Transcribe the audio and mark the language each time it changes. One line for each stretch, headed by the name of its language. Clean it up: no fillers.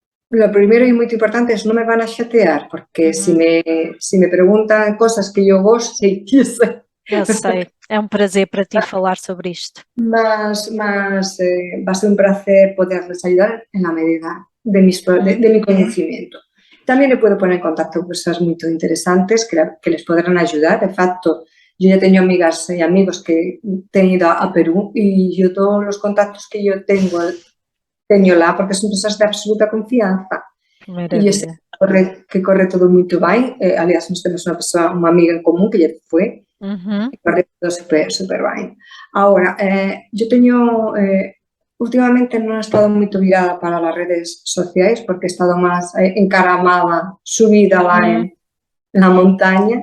Spanish: Lo primero y muy importante es no me van a chatear, porque si me preguntan cosas que yo gosto,
Portuguese: Eu sei, é um prazer para ti falar sobre isto.
Spanish: Mas va a ser un placer poderles ayudar en la medida de mi conocimiento. También le puedo poner en contacto con personas muy interesantes que les podrán ayudar. De facto, yo ya tengo amigas y amigos que han ido a Perú y yo todos los contactos que yo tengo lá, porque son personas de absoluta confianza.
Portuguese: Maravilha. E eu sei que corre todo muito bem. Aliás, nós temos uma amiga em comum que já foi, e corre todo super bem. Agora, eu tenho, ultimamente não he estado muito virada para as redes sociais, porque he estado mais encaramada, subida lá na montanha.